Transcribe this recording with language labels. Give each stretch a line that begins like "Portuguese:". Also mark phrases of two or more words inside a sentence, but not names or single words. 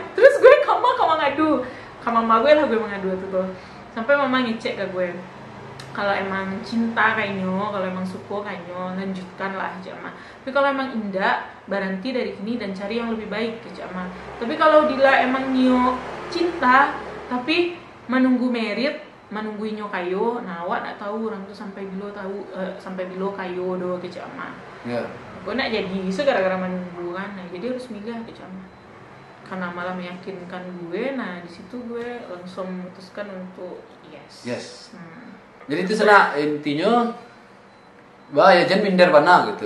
Indonesian: Terus gue kamu ngadu ke mama gue lah, gue mengadu tuh sampai mama ngecek ke gue, kalau emang cinta kayaknya, kalau emang suka kayaknya lanjutkan lah jama. Tapi kalau emang indah, berhenti dari sini dan cari yang lebih baik jama.
Minangkabau: Tapi kalau dila emang nyo cinta, tapi menunggu merit, menunggu nyo kayo, nah awak nak tahu orang tuh sampai bilo kayo do jama.
Indonesian: Iya. Gue nak jadi isu gara-gara menunggu kan, nah jadi harus milih jama. Karena malah meyakinkan gue, nah di situ gue langsung memutuskan untuk yes. Jadi itu sana intinya ya jangan minder bana gitu.